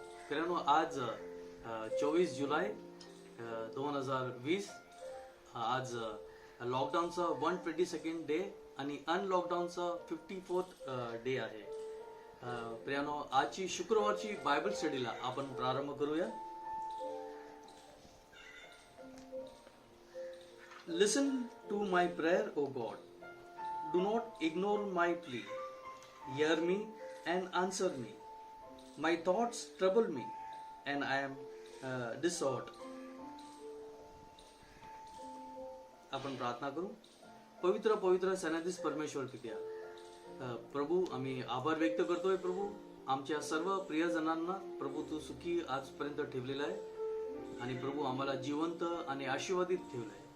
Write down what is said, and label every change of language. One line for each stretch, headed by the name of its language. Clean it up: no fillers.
Marathi: मित्रांनो, आज 24 जुलै 2020 आज लॉकडाऊनचा 122nd डे आणि अनलॉकडाऊनचा 54th डे आहे. प्रियानो, आजची शुक्रवारची बायबल स्टडीला आपण प्रारंभ करूया.
English: Listen to my prayer, O God. Do not ignore my plea. Hear me and answer me. My thoughts trouble me, and I am disordered.
Marathi: आपण प्रार्थना करू. पवित्र पवित्र सन्निधीस परमेश्वर पित्या, प्रभू, आम्ही आभार व्यक्त करतोय. प्रभू, आमच्या सर्व प्रियजनांना प्रभू तू सुखी आजपर्यंत ठेवलेला आहे आणि प्रभू आम्हाला जिवंत आणि आशीर्वादित ठेवलंय.